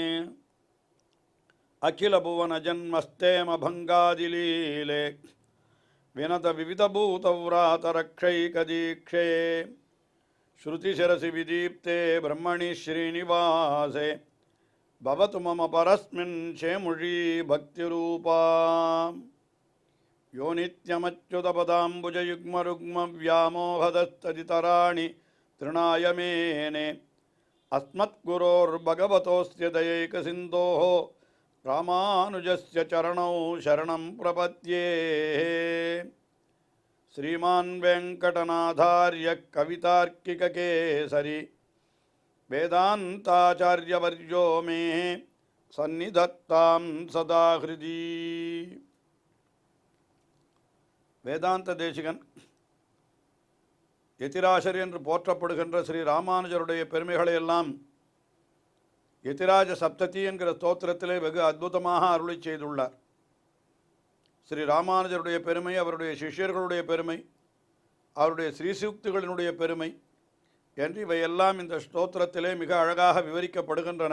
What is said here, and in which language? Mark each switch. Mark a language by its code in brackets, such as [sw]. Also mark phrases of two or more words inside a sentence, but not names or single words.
[sa] அகில புவன ஜன்மஸ்தேம பங்காதிலீலே வினத விவிதபூதவ்ராதரக்ஷைகதீக்ஷே ஸ்ருதிசிரசி விதீப்தே பிரம்மணி ஸ்ரீனிவாசே பவது மம பரஸ்மின் சேமுழி பக்திரூபா யோ நித்யமच्युतपदाम्बुजयुग्मरुग्मव्यामोहदस्तदितराणि तृणाय मेने अस्मद्गुरोर्भगवतोऽस्य दयैकसिन्धोः रामानुजस्य चरणौ शरणं प्रपद्ये श्रीमान् वेङ्कटनाथार्य कवितार्किककेसरी वेदान्ताचार्यवर्यो मे सन्निधत्तां सदा हृदि [ta] வேதாந்த தேசிகன் யதிராஜர் என்று போற்றப்படுகின்ற ஸ்ரீ ராமானுஜருடைய பெருமைகளை எல்லாம் யதிராஜ சப்ததி என்கிற ஸ்தோத்திரத்திலே வெகு அற்புதமாக அருளி செய்துள்ளார். ஸ்ரீ ராமானுஜருடைய பெருமை, அவருடைய சிஷ்யர்களுடைய பெருமை, அவருடைய ஸ்ரீசூக்திகளினுடைய பெருமை என்று இவையெல்லாம் இந்த ஸ்தோத்திரத்திலே மிக அழகாக விவரிக்கப்படுகின்றன.